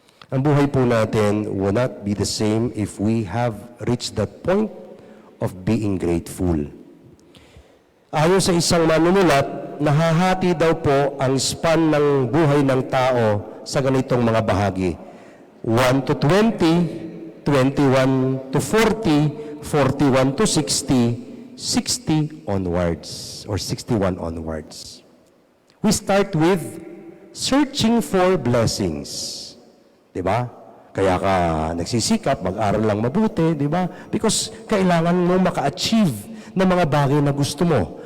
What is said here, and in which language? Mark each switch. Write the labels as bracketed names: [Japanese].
[Filipino] Ang buhay po natin [English] will not be the same if we have reached that point of being grateful. [Filipino] Ayon sa isang manunulat, nahahati daw po ang span ng buhay ng tao sa ganitong mga bahagi. [English] 1 to 20, 21 to 40, 41 to 60, 60 onwards, or 61 onwards. We start with searching for blessings. [Filipino] Diba? Kaya ka nagsisikap, mag-aral lang mabuti, diba? [English] Because [Filipino] kailangan mo maka-achieve ng mga bagay na gusto mo.